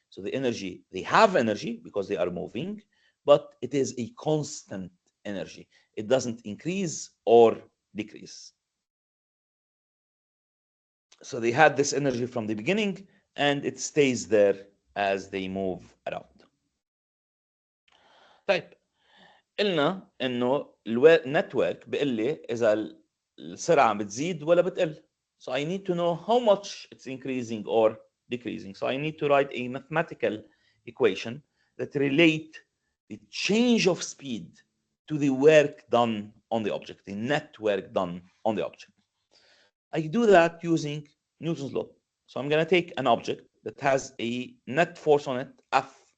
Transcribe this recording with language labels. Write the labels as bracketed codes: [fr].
[en] So the energy, they have energy because they are moving, but it is a constant energy. It doesn't increase or decrease. So they had this energy from the beginning and it stays there as they move around. [ar] طيب قلنا انه النتورك بيقول لي اذا السرعه بتزيد ولا بتقل. [en] So I need to know how much it's increasing or decreasing. So I need to write a mathematical equation that relate the change of speed to the work done on the object, the net work done on the object. I do that using Newton's law. So I'm going to take an object that has a net force on it, F.